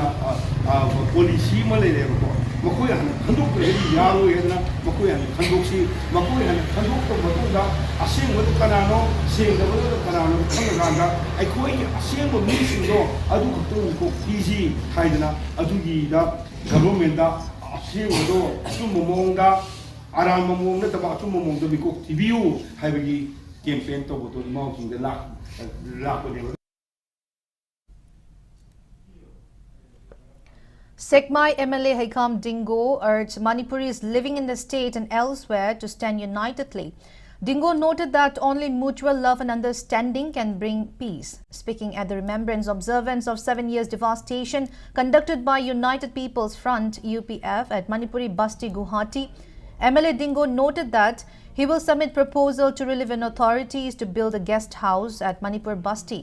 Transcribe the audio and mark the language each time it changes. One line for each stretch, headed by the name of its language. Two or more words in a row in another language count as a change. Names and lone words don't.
Manipuri: ꯄꯣꯂꯤꯁꯤ ꯑꯃ ꯂꯩꯔꯦꯕꯀꯣ ꯃꯈꯣꯏ ꯍꯥꯟꯅ ꯈꯟꯗꯣꯛꯇ꯭ꯔꯒꯗꯤ ꯌꯥꯔꯣꯏ ꯍꯥꯏꯗꯅ ꯃꯈꯣꯏ ꯍꯥꯟꯅ ꯈꯟꯗꯣꯛꯁꯤ ꯃꯈꯣꯏ ꯍꯥꯟꯅ ꯈꯟꯗꯣꯛꯇꯕ ꯃꯇꯨꯡꯗ ꯑꯁꯦꯡꯕꯗꯨ ꯀꯅꯥꯅꯣ ꯁꯦꯡꯗꯕꯗꯨ ꯀꯅꯥꯅꯣ ꯈꯪꯉꯀꯥꯟꯗ ꯑꯩꯈꯣꯏꯒꯤ ꯑꯁꯦꯡꯕ ꯃꯤꯁꯤꯡꯗꯣ ꯑꯗꯨ ꯈꯛꯇꯪ ꯃꯤꯀꯣꯛ ꯄꯤꯁꯤ ꯍꯥꯏꯗꯅ ꯑꯗꯨꯒꯤꯗ ꯒꯚꯔꯟꯃꯦꯟꯠꯗ ꯑꯁꯦꯡꯕꯗꯣ ꯑꯆꯨꯝꯕ ꯃꯑꯣꯡꯗ ꯑꯔꯥꯟꯕ ꯃꯑꯣꯡ ꯅꯠꯇꯕ ꯑꯆꯨꯝꯕ ꯃꯑꯣꯡꯗ ꯃꯤꯀꯣꯛ ꯊꯤꯕꯤꯌꯨ ꯍꯥꯏꯕꯒꯤ ꯀꯦꯝꯄꯦꯟ ꯇꯧꯕꯗꯣ ꯏꯃꯥꯎꯁꯤꯡꯗ ꯂꯥꯛꯄꯅꯦꯕ
English: Sekmai MLA Haikam Dingo urged Manipuris living in the state and elsewhere to stand unitedly. Dingo noted that only mutual love and understanding can bring peace. Speaking at the remembrance observance of 7 years devastation conducted by United People's Front UPF at Manipuri Basti Guwahati, MLA Dingo noted that he will submit proposal to relevant authorities to build a guest house at Manipur Basti.